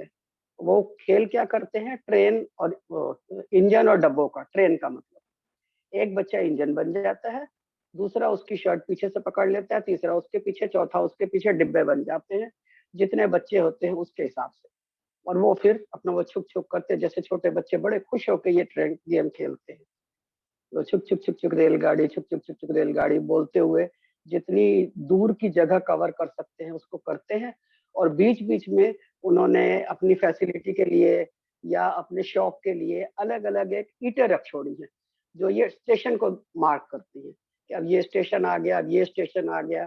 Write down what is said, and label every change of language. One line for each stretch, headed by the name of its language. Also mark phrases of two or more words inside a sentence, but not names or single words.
Hindi: वो खेल क्या करते हैं, ट्रेन और इंजन और डब्बों का, ट्रेन का मतलब एक बच्चा इंजन बन जाता है, दूसरा उसकी शर्ट पीछे से पकड़ लेता है, तीसरा उसके पीछे, चौथा उसके पीछे, डिब्बे बन जाते हैं जितने बच्चे होते हैं उसके हिसाब से। और वो फिर अपना वो छुक छुक करते हैं, जैसे छोटे बच्चे बड़े खुश होकर ये
English: train game
Hindi: खेलते हैं। तो छुक छुक छुक छुक रेलगाड़ी, छुक छुक छुक छुक रेलगाड़ी बोलते हुए जितनी दूर की जगह कवर कर सकते हैं उसको करते हैं। और बीच बीच में उन्होंने अपनी फैसिलिटी के लिए या अपने शौक के लिए अलग अलग एक ईंटें रख छोड़ी है, जो ये स्टेशन को मार्क करती है कि अब ये स्टेशन आ गया, अब ये स्टेशन आ गया।